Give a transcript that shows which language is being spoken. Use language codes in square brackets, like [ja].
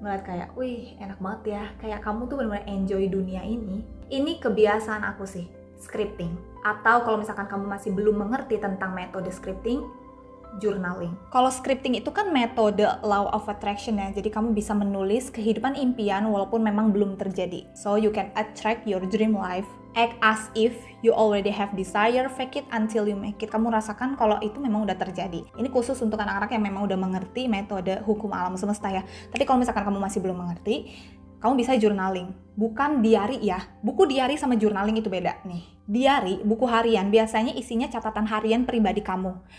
[id] Ngeliat kayak, wih enak banget ya. Kayak kamu tuh benar-benar enjoy dunia ini. Ini kebiasaan aku sih, scripting. Atau kalau misalkan kamu masih belum mengerti tentang metode scripting, journaling. Kalau scripting itu kan metode law of attraction ya. Jadi kamu bisa menulis kehidupan impian walaupun memang belum terjadi. [en] So you can attract your dream life. Act as if you already have desire, fake it until you make it. [id] Kamu rasakan kalau itu memang udah terjadi. Ini khusus untuk anak-anak yang memang udah mengerti metode hukum alam semesta ya. Tapi kalau misalkan kamu masih belum mengerti, kamu bisa journaling. Bukan diary ya. Buku diary sama journaling itu beda nih. Diary, buku harian, biasanya isinya catatan harian pribadi kamu.